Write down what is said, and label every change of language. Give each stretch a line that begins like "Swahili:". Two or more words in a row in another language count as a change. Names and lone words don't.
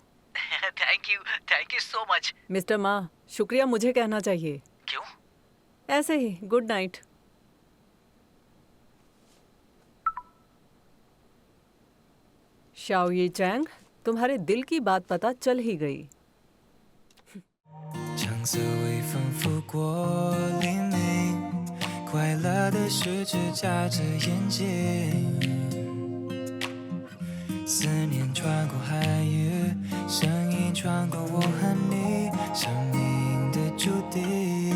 English: Thank you so much.
Hindi: मिस्टर माँ, शुक्रिया मुझे कहना चाहिए। क्यों? ऐसे ही।
English: Good night.
Hindi: शाओ ये चैंग, तुम्हारे दिल की बात पता चल ही गई।
Chinese: 橙色微风拂过黎明，快乐的十指夹着眼睛，思念穿过海域，声音穿过我和你，生命的注定。